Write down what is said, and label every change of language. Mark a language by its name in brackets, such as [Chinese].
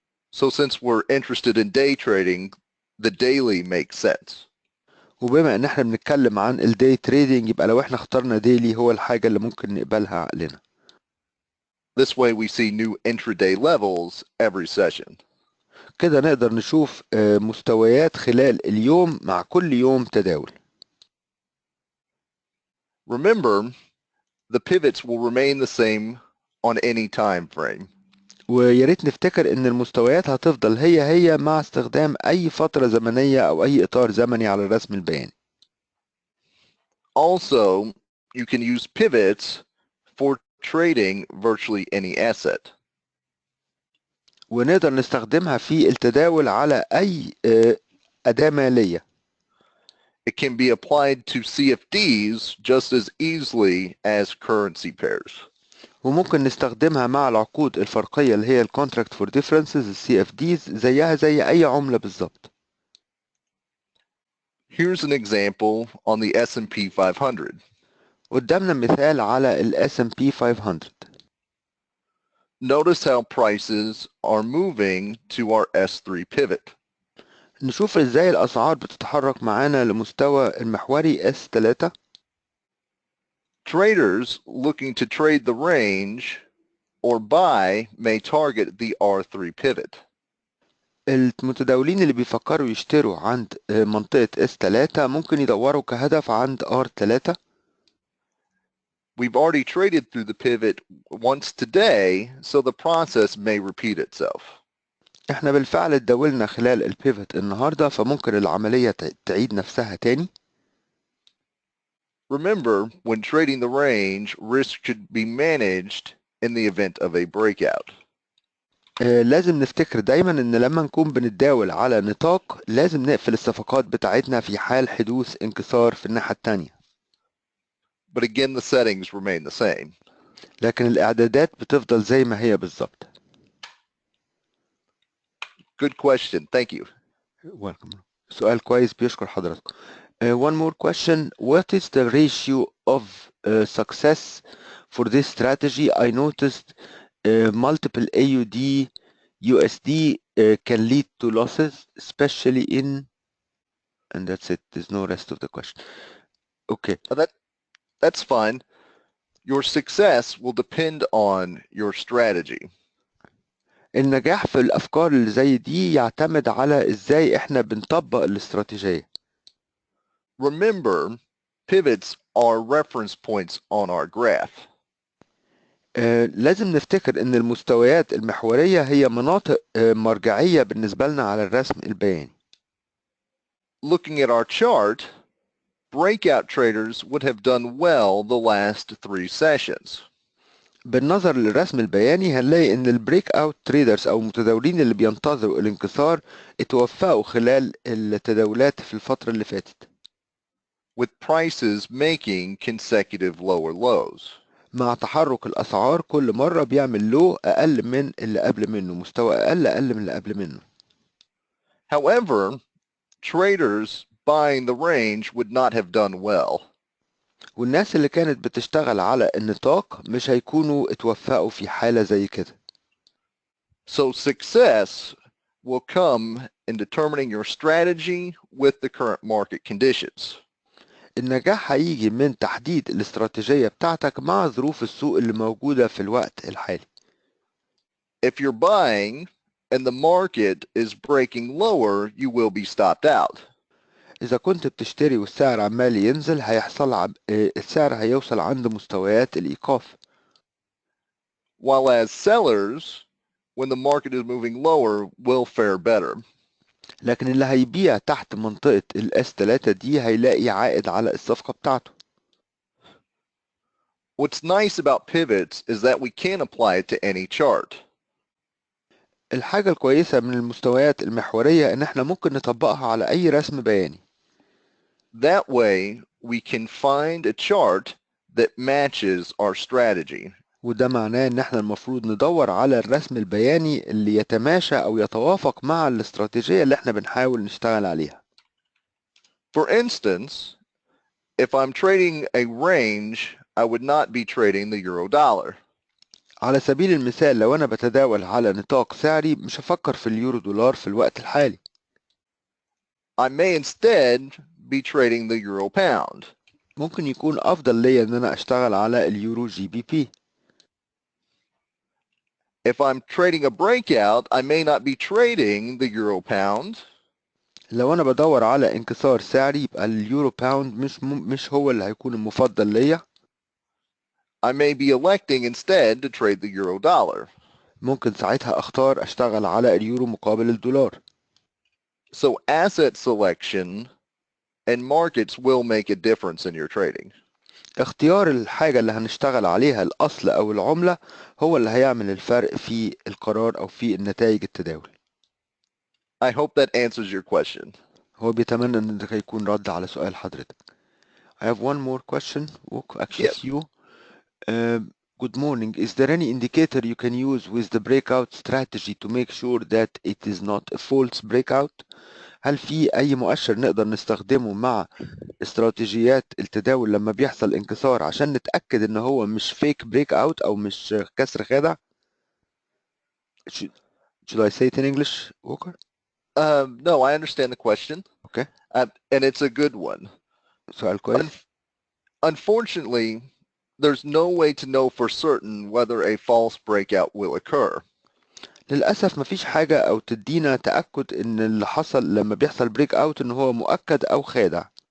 [English] So since we're interested in day trading, the daily makes sense. [Arabic] وبما ان احنا بنتكلم عن الداي تريدنج يبقى لو احنا اخترنا ديلي هو الحاجة اللي ممكن نقبلها عقلنا. [English] This way we see new intraday levels every session. [Arabic] كده نقدر نشوف مستويات خلال اليوم مع كل يوم تداول. [English] Remember, the pivots will remain the same on any time frame. [Arabic] وياريت نفتكر ان المستويات هتفضل هي مع استخدام اي فترة زمنية او اي اطار زمني على الرسم البياني. [English] Also, you can use pivots for trading virtually any asset. [Arabic] ونقدر نستخدمها في التداول على اي أداة مالية. [English] It can be applied to CFDs just as easily as currency pairs. [Arabic] وممكن نستخدمها مع العقود الفرقية اللي هي Contract for Differences CFDs زيها زي أي عملة بالظبط. [English] Here's an example on the S&P 500. [Arabic] قدامنا مثال على ال S&P 500. [English] Notice how prices are moving to our S3 pivot. [Arabic] نشوف ازاي الأسعار بتتحرك معانا لمستوى المحوري S3. [English] Traders looking to trade the range or buy may target the R3 pivot. [Arabic] المتداولين اللي بيفكروا يشتروا عند منطقة S3 ممكن يدوروا كهدف عند R3. [English] We've already traded through the pivot once today, so the process may repeat itself. [Arabic] احنا بالفعل اتداولنا خلال البيفت النهاردة فممكن العملية تعيد نفسها تاني. [English] Remember, when trading the range, risk should be managed in the event of a breakout. [Arabic] لازم نفتكر دايما ان لما نكون بنتداول على نطاق لازم نقفل الصفقات بتاعتنا في حال حدوث انكسار في الناحية التانية. [English] But again, the settings remain the same. [Arabic] لكن الإعدادات بتفضل زي ما هي بالظبط. [English] Good question. Thank you. Welcome. [Arabic] سؤال كويس بيشكر حضرتك. [English] One more question. What is the ratio of success for this strategy? I noticed multiple AUD USD can lead to losses, especially in, and that's it. There's no rest of the question. Okay. That's fine. Your success will depend on your strategy. [Arabic] النجاح في الأفكار اللي زي دي يعتمد على إزاي إحنا بنطبق الاستراتيجية. [English] Remember, pivots are reference points on our graph. [Arabic] لازم نفتكر إن المستويات المحورية هي مناطق مرجعية بالنسبة لنا على الرسم البياني. [English] Looking at our chart, breakout traders would have done well the last 3 sessions. [Arabic] بالنظر للرسم البياني هنلاقي إن البريك أوت تريدرز أو المتداولين اللي بينتظروا الانكسار اتوفقوا خلال التداولات في الفترة اللي فاتت. [English] With prices making consecutive lower lows. [Arabic] مع تحرك الأسعار كل مرة بيعمل لو أقل من اللي قبل منه، مستوى أقل من اللي قبل منه. [English] However, traders buying the range would not have done well. [Arabic] والناس اللي كانت بتشتغل على النطاق مش هيكونوا اتوفقوا في حالة زي كده. [English] So success will come in determining your strategy with the current market conditions. [Arabic] النجاح هيجي من تحديد الاستراتيجية بتاعتك مع ظروف السوق اللي موجودة في الوقت الحالي. [English] If you're buying and the market is breaking lower, you will be stopped out. [Arabic] إذا كنت بتشتري والسعر عمال ينزل السعر هيوصل عند مستويات الإيقاف. [English] While as sellers, when the market is moving lower, will fare better. [Arabic] لكن اللي هيبيع تحت منطقة الاس 3 دي هيلاقي عائد على الصفقة بتاعته. [English] What's nice about pivots is that we can apply it to any chart. [Arabic] الحاجة الكويسة من المستويات المحورية إن إحنا ممكن نطبقها على أي رسم بياني. [English] That way, we can find a chart that matches our strategy. [Arabic] وده معناه إن إحنا المفروض ندور على الرسم البياني اللي يتماشى أو يتوافق مع الاستراتيجية اللي إحنا بنحاول نشتغل عليها. [English] For instance, if I'm trading a range, I would not be trading the euro dollar. [Arabic] على سبيل المثال لو أنا بتداول على نطاق سعري مش هفكر في اليورو دولار في الوقت الحالي. [English] I may instead be trading the euro pound. [Arabic] ممكن يكون أفضل ليا إن أنا أشتغل على اليورو جي بي بي. [English] If I'm trading a breakout, I may not be trading the euro pound. [Arabic] لو أنا بدور على انكسار سعري يبقى اليورو باوند مش هو اللي هيكون المفضل ليا. [English] I may be electing instead to trade the euro dollar. [Arabic] ممكن ساعتها اختار اشتغل على اليورو مقابل الدولار. [English] So asset selection and markets will make a difference in your trading. [Arabic] اختيار الحاجة اللي هنشتغل عليها الأصل أو العملة هو اللي هيعمل الفرق في القرار أو في النتائج التداول. [English] I hope that answers your question. [Arabic] هو بيتمنى ان ده يكون رد على سؤال حضرتك. [English] I have one more question. Actually, Yep. it's you. Uh, Good morning. Is there any indicator you can use with the breakout strategy to make sure that it is not a false breakout؟ [Arabic] هل في أي مؤشر نقدر نستخدمه مع استراتيجيات التداول لما بيحصل انكسار عشان نتأكد ان هو مش fake breakout أو مش كسر خادع؟ [English] Should I say it in English, Walker? No, I understand the question. Okay. And it's a good one. [Arabic] سؤال كويس. [English] Unfortunately, there's no way to know for certain whether a false breakout will occur. [Arabic] للأسف مفيش حاجة أو تدينا تأكد إن اللي حصل لما بيحصل بريك أوت إن هو مؤكد أو خادع.